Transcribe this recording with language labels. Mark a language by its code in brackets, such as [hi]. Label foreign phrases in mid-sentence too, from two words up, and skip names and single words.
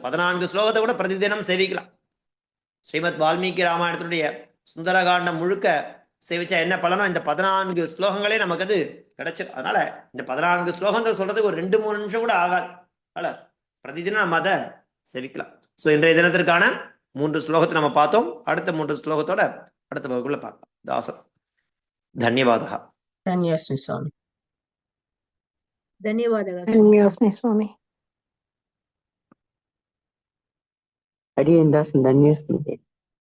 [ta] இந்த 14 ஸ்லோகத்தை கூட பிரதிதினம் சேவிக்கலாம். ஸ்ரீமத் வால்மீகி ராமாயணத்தினுடைய சுந்தரகாண்டம் முழுக்க சேவிச்சா என்ன பலனோ இந்த 14 ஸ்லோகங்களே நமக்கு அது கிடைச்சிடும். அதனால இந்த 14 ஸ்லோகங்கள் சொல்றதுக்கு ஒரு 2-3 நிமிஷம் கூட ஆகாது. அதனால பிரதிதினம் நம்ம அதை சேவிக்கலாம். ஸோ இன்றைய தினத்திற்கான 3 ஸ்லோகத்தை நம்ம பார்த்தோம். அடுத்த 3 ஸ்லோகத்தோட அடுத்த வகுப்புல பார்க்கலாம். தாசன் தன்யவாதா. [sa] धन्योऽस्मि स्वामी. [kn] ಧನ್ಯವಾದಗಳು. [sa] ಧನ್ಯೋಸ್ಮಿ ಸ್ವಾಮಿ. [kn] ಅಡಿಯಿಂದ ಧನ್ಯೋಸ್ಮಿ.